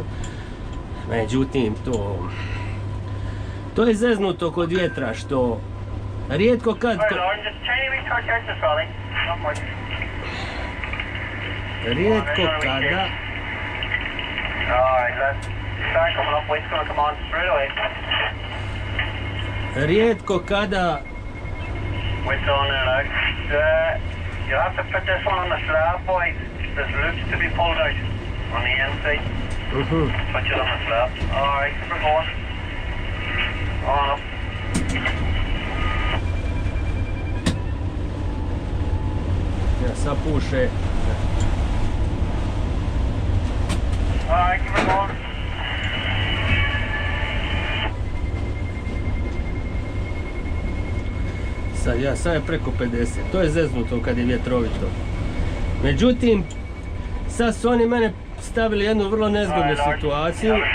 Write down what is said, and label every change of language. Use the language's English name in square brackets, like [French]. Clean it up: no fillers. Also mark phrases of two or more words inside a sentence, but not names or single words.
[Croatian] Međutim, to je zeznuto kod vjetra, što rijetko kad... Rijetko kada... [English] You'll have to put this one on the slab, boys. There's loops to be pulled out on the inside. Put it on the slab. Alright, we're going. On up. [Croatian] Ja, sad puše. [English] Alright, keep it going. [Croatian] Sad je preko 50, to je zeznuto kad je vjetrovito. Međutim, sad su oni mene stavili jednu vrlo nezgodnu situaciju.